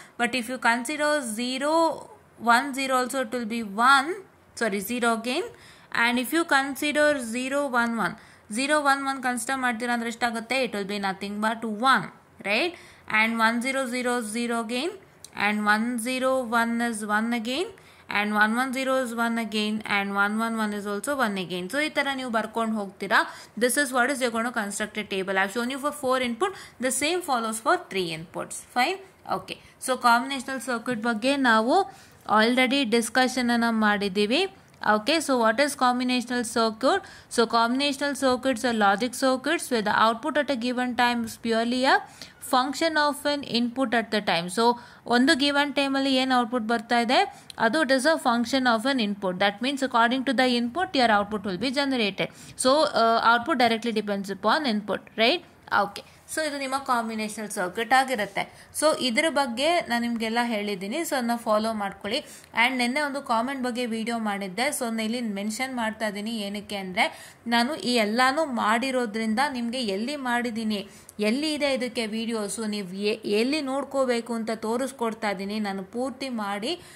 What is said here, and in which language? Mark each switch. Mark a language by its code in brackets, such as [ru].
[en] But if you consider 0 1 0 also it will be 0 again. And if you consider 0 1 1, [kn] 0 1 1 consider ಮಾಡ್ತೀರಾ ಅಂದರೆ ಎಷ್ಟಾಗುತ್ತೆ? [en] It will be nothing but 1, right? And 1 0 0 0 again, and 1 0 1 is 1 again, and 110 is 1 again, and 111 is also 1 again. [kn] So ಈ ತರ ನೀವು ಬರ್ಕೊಂಡು ಹೋಗ್ತೀರಾ. [en] This is what is you're going to construct a table. I've shown you for 4 input. The same follows for 3 inputs. Fine. Okay. [kn] So combinational circuit ಬಗ್ಗೆ ನಾವು already discussion ಅನ್ನ ಮಾಡಿದ್ದೀವಿ. [en] Okay, so what is combinational circuit? So combinational circuits are logic circuits where the output at a given time is purely a function of an input at the time. [kn] So ಒಂದು given time ಅಲ್ಲಿ ಏನು output ಬರ್ತಾ ಇದೆ ಅದು [en] it is a function of an input. That means according to the input your output will be generated. So output directly depends upon input, right? Okay. [kn] So ಇದು ನಿಮ್ಮ combinational circuit ಆಗಿರುತ್ತೆ. So ಇದ್ರ ಬಗ್ಗೆ ನಾನು ನಿಮಗೆಲ್ಲ ಹೇಳಿದ್ದೀನಿ. ಸೊ ಅದನ್ನ follow ಮಾಡ್ಕೊಳ್ಳಿ. ಆ್ಯಂಡ್ ನಿನ್ನೆ ಒಂದು ಕಾಮೆಂಟ್ ಬಗ್ಗೆ ವಿಡಿಯೋ ಮಾಡಿದ್ದೆ. ಸೊ ನಾನು ಇಲ್ಲಿ ಮೆನ್ಷನ್ ಮಾಡ್ತಾ ಇದ್ದೀನಿ. ಏನಕ್ಕೆ ಅಂದರೆ ನಾನು ಈ ಎಲ್ಲಾನು ಮಾಡಿರೋದ್ರಿಂದ ನಿಮಗೆ ಎಲ್ಲಿ ಮಾಡಿದ್ದೀನಿ, ಎಲ್ಲಿ ಇದೆ ಇದಕ್ಕೆ ವಿಡಿಯೋಸು, ನೀವು ಎಲ್ಲಿ ನೋಡ್ಕೋಬೇಕು ಅಂತ ತೋರಿಸ್ಕೊಡ್ತಾ ಇದ್ದೀನಿ ನಾನು ಪೂರ್ತಿ ಮಾಡಿ.